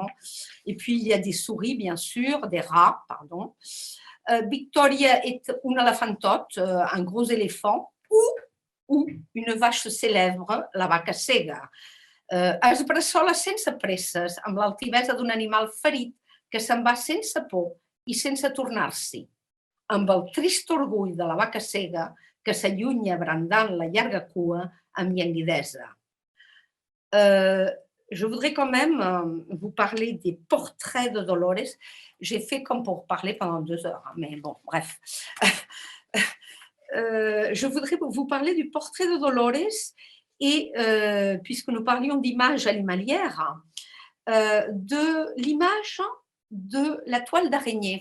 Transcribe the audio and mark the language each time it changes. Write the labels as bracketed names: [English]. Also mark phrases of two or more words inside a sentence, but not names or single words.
[French] Et puis il y a des souris, bien sûr, des rats, pardon. Victoria est un elefantot, un gros éléphant, ou une vache célèbre, [Catalan] la vaca cega. Es bressola sense presses, amb l'altivesa d'un animal ferit que se'n va sense por i sense tornar-s'hi, amb el trist orgull de la vaca cega que s'allunya brandant la llarga cua amb llanguidesa. [French] Je voudrais quand même vous parler des portraits de Dolores. J'ai fait comme pour parler pendant 2 heures, mais bon, bref. Je voudrais vous parler du portrait de Dolores et, puisque nous parlions d'image animalière, de l'image de la toile d'araignée.